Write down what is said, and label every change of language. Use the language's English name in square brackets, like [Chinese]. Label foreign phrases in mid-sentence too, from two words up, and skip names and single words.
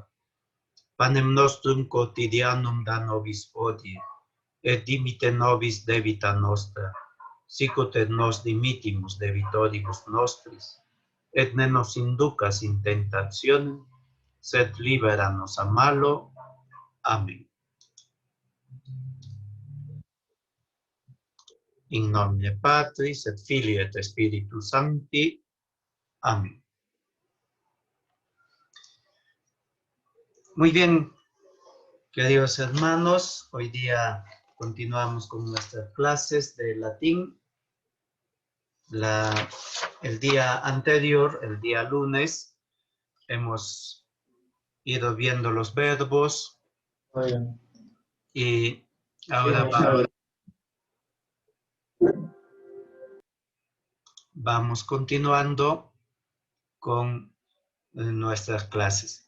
[Latin] Panem nostrum quotidianum da nobis hodie, et dimite nobis debita nostra, sicut et nos dimittimus debitoribus nostris, et ne nos inducas in tentationem, sed libera nos a malo. Amen. In nomine Patris et Filii et Spiritus Sancti. [Spanish] Amén. Muy bien, queridos hermanos, hoy día continuamos con nuestras clases de latín. El día anterior, el día lunes, hemos ido viendo los verbos y ahora vamos continuando con nuestras clases.